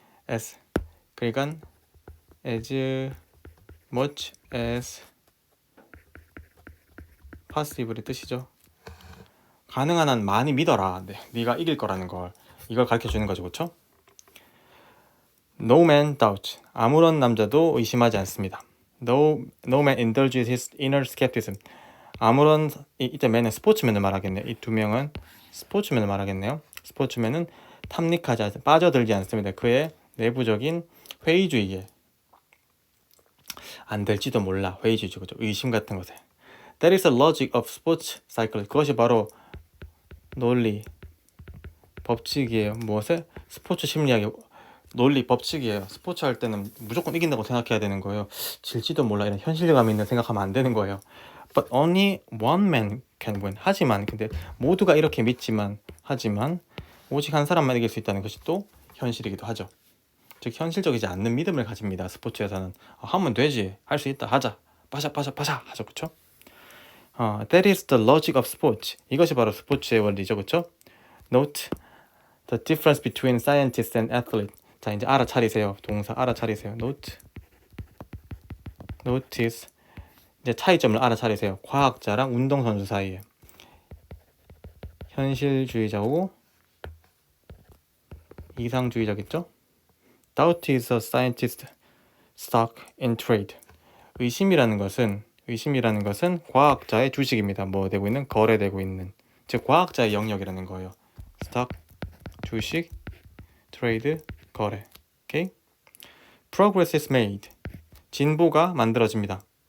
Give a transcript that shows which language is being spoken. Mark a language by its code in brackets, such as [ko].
[ko] as, 그러니까 [en] as much as possible [ko] 의 뜻이죠. 가능한 한 많이 믿어라. 네가 이길 거라는 걸, 이걸 가르쳐 주는 거죠. 그렇죠? [en] No man doubts. [ko] 아무런 남자도 의심하지 않습니다. [en] No man indulges his inner skepticism. [ko] 이때 man은 스포츠맨을 말하겠네요. 이 두 명은 스포츠맨을 말하겠네요. 스포츠맨은 탐닉하지 않습니다. 빠져들지 않습니다. 그의 내부적인 회의주의에. 안 될지도 몰라. 회의주의죠. 그렇죠? 의심 같은 것에. [en] That is the logic of sports psychology. [ko] 그것이 바로 논리, 법칙이에요. 무엇에? 스포츠 심리학의 논리 법칙이에요. 스포츠 할 때는 무조건 이긴다고 생각해야 되는 거예요. 질지도 몰라 이런 현실감 있는 생각하면 안 되는 거예요. [en] But only one man can win. [ko] 하지만 근데 모두가 이렇게 믿지만 하지만 오직 한 사람만 이길 수 있다는 것이 또 현실이기도 하죠. 즉 현실적이지 않는 믿음을 가집니다. 스포츠에서는 하면 되지, 할 수 있다, 하자, 빠샤 하죠, 그렇죠? [en] That is the logic of sports. [ko] 이것이 바로 스포츠의 원리죠, 그렇죠? [en] Note the difference between scientists and athletes. [ko] 자, 이제 알아차리세요. 동사 알아차리세요. [en] Notice. [ko] 이제 차이점을 알아차리세요. 과학자랑 운동선수 사이에. 현실주의자고 이상주의자겠죠? [en] Doubt is a scientist stock in trade. [ko] 의심이라는 것은 과학자의 주식입니다. 뭐 되고 있는? 거래되고 있는. 즉 과학자의 영역이라는 거예요. stock 주식, trade 거래. 오케이? [en] Progress is made. [ko] 진보가 만들어집니다.